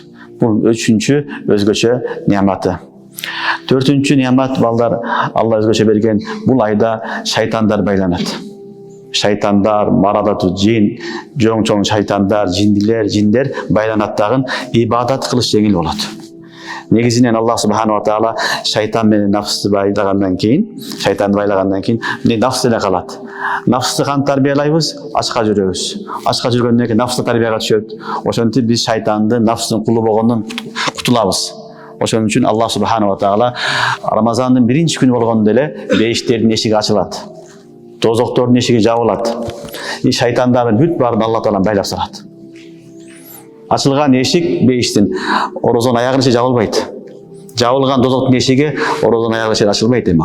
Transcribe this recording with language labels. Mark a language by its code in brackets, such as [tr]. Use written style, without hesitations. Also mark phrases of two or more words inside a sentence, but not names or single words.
[ky] Бул үчүнчү өзгөчө нематы. Төртүнчү немат балдар Алла өзгөчө берген, бул айда шайтандар байланат. Шайтандар, [ar] مردة الجن, [ky] жоң-чоң шайтандар, жиндер байланат дагы ибадат кылыш жеңил болот. Негизинен Аллах [ar] سبحانه وتعالى [ky] шайтан менен нафсты байлагандан кийин, нафсы эле калат. Нафсты кантип тарбиялайбыз? Ашка жүрөбүз. Ашка жүргөндөн кийин нафсы тарбияга түшөт. Ошентип биз шайтанды нафсынын кулу болгондон кутулабыз. Ошон үчүн Аллах [ar] سبحانه وتعالى [ky] Рамазандын биринчи күнү болгондо эле бейиштердин эшиги ачылат. Тозоктордун эшиги жабылат. Шайтандардын бүт баарын Алла Таала байлап салат. Ачылган эшик бейиштин оразанын аягына чейин жабылбайт. Жабылган тозоктун эшиги оразанын аягына чейин ачылбайт эми ал.